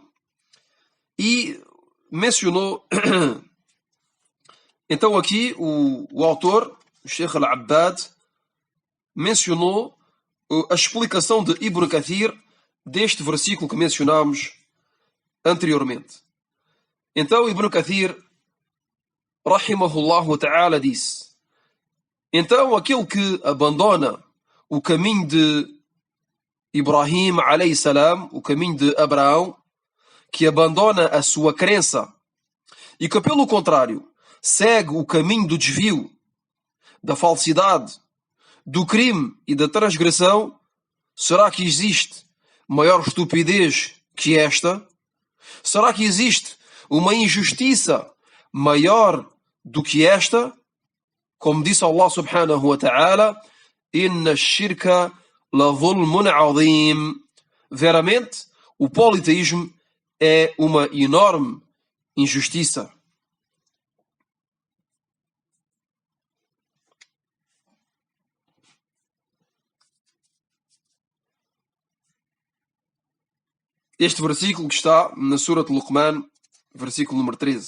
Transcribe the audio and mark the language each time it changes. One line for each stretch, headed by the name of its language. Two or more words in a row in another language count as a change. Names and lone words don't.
Portuguese: E mencionou, então aqui o autor, o Sheikh Al-Abbad, mencionou a explicação de Ibn Kathir deste versículo que mencionámos anteriormente. Então Ibn Kathir,
Arabic: رحمه الله تعالى,
Portuguese: disse: então aquele que abandona o caminho de Ibrahim
Arabic: عليه السلام,
Portuguese: o caminho de Abraão, que abandona a sua crença e que, pelo contrário, segue o caminho do desvio, da falsidade, do crime e da transgressão, será que existe maior estupidez que esta? Será que existe uma injustiça maior do que esta? Como disse
Arabic: الله سبحانه وتعالى: إن الشرك لظلم عظيم.
Portuguese: Veramente, o politeísmo é uma enorme injustiça. Este versículo que está na Surah Luqman, versículo número 13.